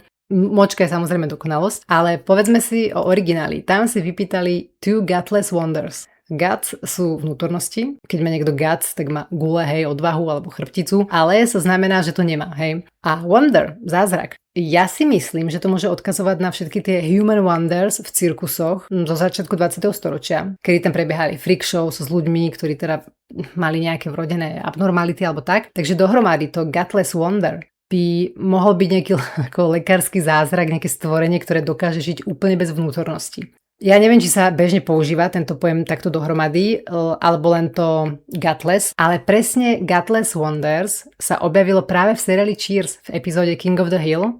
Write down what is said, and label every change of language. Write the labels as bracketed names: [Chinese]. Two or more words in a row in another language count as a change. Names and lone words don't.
[Slovak] Močka je samozrejme dokonalosť, ale povedzme si o origináli. Tam si vypýtali [English] Two Gutless Wonders. [Slovak] Guts sú vnútornosti. Keď má niekto guts, tak má gule, hej, odvahu alebo chrbticu, ale sa znamená, že to nemá, hej. [English] A wonder, [Slovak] zázrak. Ja si myslím, že to môže odkazovať na všetky tie [English] human wonders [Slovak] v cirkusoch zo začiatku 20. storočia, kedy tam prebiehali [English] freak shows [Slovak] s ľuďmi, ktorí teda mali nejaké vrodené abnormality alebo tak. Takže dohromady to [English] gutless wonder [Slovak] by mohol byť nejaký ako lekársky zázrak, nejaké stvorenie, ktoré dokáže žiť úplne bez vnútornosti. Ja neviem, či sa bežne používa tento pojem takto dohromady, alebo len to gutless, ale presne [English] Gutless Wonders [Slovak] sa objavilo práve v seriáli Cheers v epizóde King of the Hill.